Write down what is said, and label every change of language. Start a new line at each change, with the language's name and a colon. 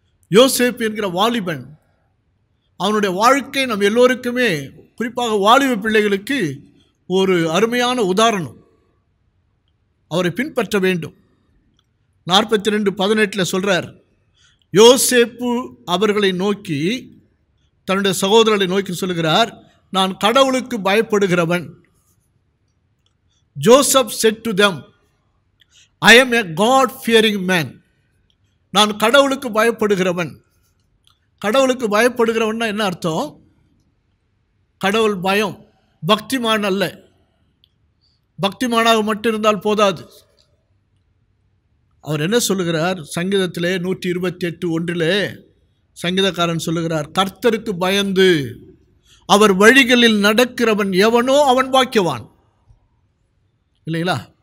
Tamil: யோசேப் என்கிற வாலிபன், அவனுடைய வாழ்க்கை நம் எல்லோருக்குமே, குறிப்பாக வாலிப பிள்ளைகளுக்கு ஒரு அருமையான உதாரணம். அவரை பின்பற்ற வேண்டும். 42:18 சொல்கிறார், யோசேப்பு அவர்களை நோக்கி, தன்னுடைய சகோதரர்களை நோக்கி சொல்லுகிறார், நான் கடவுளுக்கு பயப்படுகிறவன்.
English: Joseph said to them, I am a God-fearing man.
Tamil: நான் கடவுளுக்கு பயப்படுகிறவன். கடவுளுக்கு பயப்படுகிறவன்னா என்ன அர்த்தம்? கடவுள் பயம், பக்திமான் அல்ல. பக்திமானாக மட்டும் இருந்தால் போதாது. அவர் என்ன சொல்லுகிறார்? சங்கீதத்திலே 128:1 சங்கீதக்காரன் சொல்லுகிறார், கர்த்தருக்கு பயந்து அவர் வழிகளில் நடக்கிறவன் எவனோ அவன் பாக்கியவான். இல்லைங்களா?